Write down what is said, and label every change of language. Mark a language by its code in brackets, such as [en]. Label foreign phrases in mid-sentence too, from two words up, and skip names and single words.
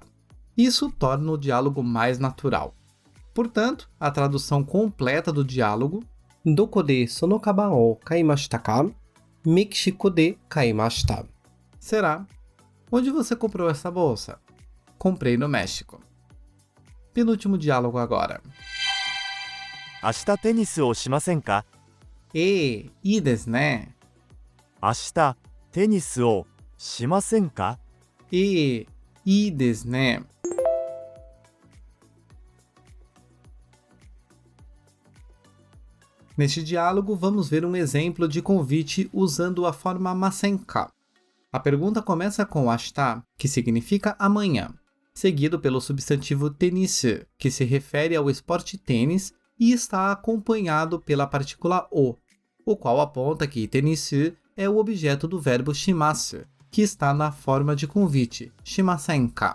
[pt] Isso torna o diálogo mais natural. Portanto, a tradução completa do diálogo [ja] どこでそのかばんを買いましたか? メキシコで買いました. [pt] Será: onde você comprou essa bolsa? Comprei no México. Penúltimo diálogo agora. [ja] 明日テニスをしませんか？いいですね。明日テニスをしませんか？いいですね。 [pt] Neste diálogo, vamos ver um exemplo de convite usando a forma masenka. A pergunta começa com ashita, que significa amanhã, seguido pelo substantivo tenisu, que se refere ao esporte tênis, e está acompanhado pela partícula o qual aponta que tenisu é o objeto do verbo shimasu, que está na forma de convite, shimasenka.